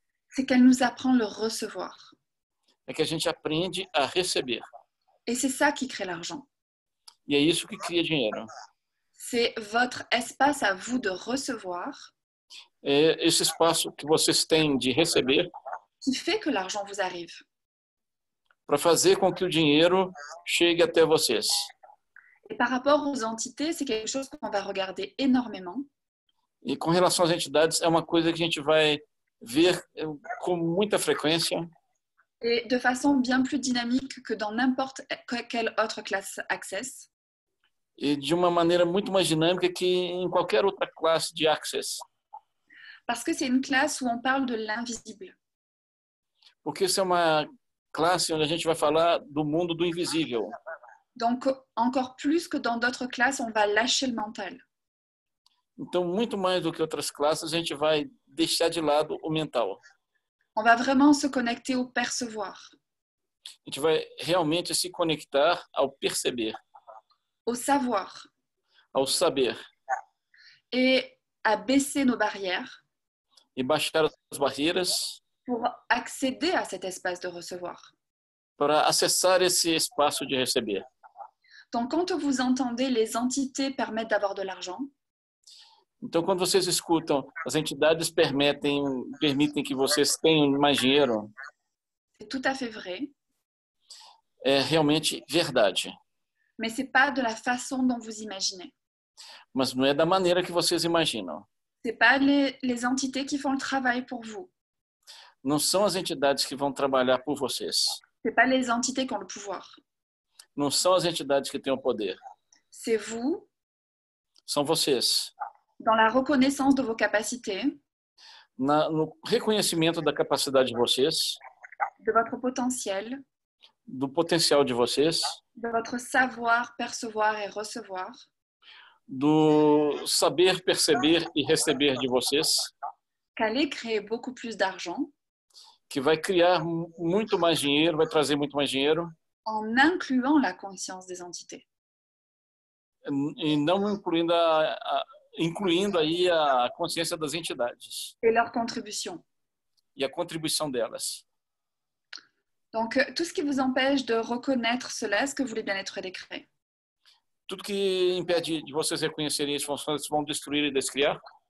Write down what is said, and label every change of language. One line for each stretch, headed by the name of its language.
French: c'est qu'elle nous apprend le recevoir.
Portuguese: é que a gente aprende a receber.
French: Et c'est ça qui crée l'argent.
Portuguese: E é isso que cria dinheiro.
French: C'est votre espace à vous de recevoir
Portuguese: É esse espaço que vocês têm de receber
French: qui fait que l'argent vous arrive.
Portuguese: para fazer com que o dinheiro chegue até vocês.
French: Et par rapport aux entités, c'est quelque chose qu'on va regarder énormément.
Portuguese: E com relação às entidades, é uma coisa que a gente vai ver com muita frequência
French: Et de façon bien plus dynamique que dans n'importe quelle autre classe Access.
Portuguese: e de uma maneira muito mais dinâmica que em qualquer outra classe de Access.
French: Parce que c'est une classe où on parle de l'invisible.
Portuguese: Porque isso é uma classe onde a gente vai falar do mundo do invisível.
French: Donc, encore plus que dans d'autres classes, on va lâcher le mental.
Portuguese: Então, muito mais do que outras classes, a gente vai deixar de lado o mental.
French: On va vraiment se connecter au percevoir,
Portuguese: A gente vai realmente se conectar ao perceber,
French: au savoir
Portuguese: ao saber
French: et à baisser nos barrières
Portuguese: e baixar as barreiras
French: pour accéder à cet espace de recevoir.
Portuguese: para acessar esse espaço de receber.
French: Donc, quand vous entendez les entités permettent d'avoir de l'argent,
Portuguese: Então, quando vocês escutam, as entidades permitem que vocês tenham mais dinheiro,
French: c'est tout à fait vrai,
Portuguese: é realmente verdade.
French: mais c'est pas de la façon dont vous imaginez.
Portuguese: Mas não é da maneira que vocês imaginam.
French: C'est pas les entités qui font le travail pour vous.
Portuguese: Não são as entidades que vão trabalhar por vocês.
French: C'est pas les entités qui ont le pouvoir.
Portuguese: Não são as entidades que têm o poder.
French: C'est vous,
Portuguese: São vocês.
French: dans la reconnaissance de vos capacités,
Portuguese: No reconhecimento da capacidade de vocês,
French: de votre potentiel,
Portuguese: do potencial de vocês,
French: de votre savoir, percevoir et recevoir,
Portuguese: do saber perceber e receber de vocês,
French: qu'allez créer beaucoup plus d'argent
Portuguese: que vai criar muito mais dinheiro, vai trazer muito mais dinheiro,
French: en incluant la conscience des entités.
Portuguese: e não incluindo incluindo aí a consciência das entidades
French: et leur contribution.
Portuguese: e a contribuição delas.
French: Donc, tout ce qui vous empêche de reconnaître cela, est-ce que vous voulez bien être décret?
Portuguese: Tudo que impede de vocês reconhecerem isso, vocês vão destruir e descriar.